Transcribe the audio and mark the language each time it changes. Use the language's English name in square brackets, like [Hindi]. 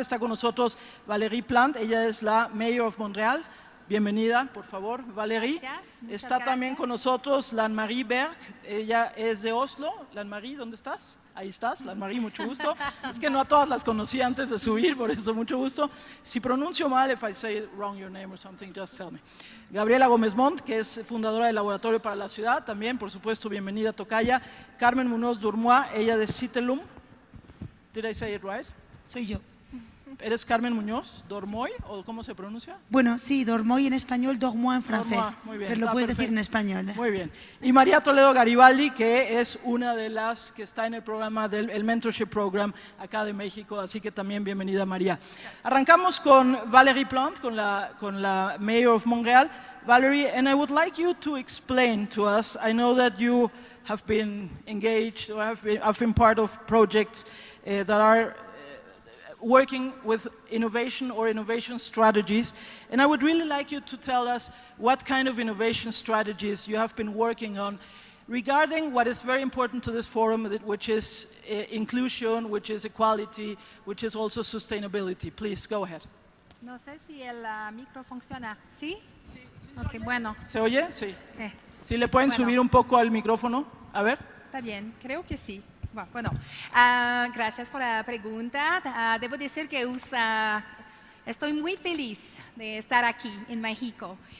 [Spanish] Está con nosotros Valérie Plante, ella es la [English] Mayor of Montréal. [Spanish] Bienvenida, por favor, Valérie. Gracias, Está también con nosotros Marie Berg, ella es de Oslo. Marie, ¿dónde estás? Ahí estás, Marie, mucho gusto. Es que no a todas las conocí antes de subir, por eso mucho gusto. Si pronuncio mal, [English] if I say wrong your name or something, just tell me. [Spanish] Gabriela Mont, que es fundadora del Laboratorio para la Ciudad, también, por supuesto, bienvenida, tocaya. Carmen Muñoz, ella de Citelum. [English] Did I say it right? [Spanish] Soy yo. ¿Eres Carmen Muñoz, Dormoy, o cómo se pronuncia? Bueno, sí, Dormoy en español, Dormoy en francés, Dormoy, muy bien, pero lo puedes perfecto. decir en español. Muy bien. Y María Toledo Garibaldi, que es una de las que está en el programa del Mentorship Program acá de México, así que también bienvenida, María. Arrancamos con Valérie Plante, con la [English] Mayor of Montréal. Valérie, and I would like you to explain to us, I know that you have been engaged or have been part of projects that are working with innovation or innovation strategies, and I would really like you to tell us what kind of innovation strategies you have been working on regarding what is very important to this forum, which is inclusion, which is equality, which is also sustainability. Please, go ahead. [Spanish] No sé si el micro funciona. ¿Sí? Sí, Ok, bueno. ¿Se oye? Sí. ¿Sí le pueden subir un poco al micrófono? A ver. Está bien, creo que sí. Bueno, gracias por la pregunta. Debo decir que estoy muy feliz de estar aquí en México.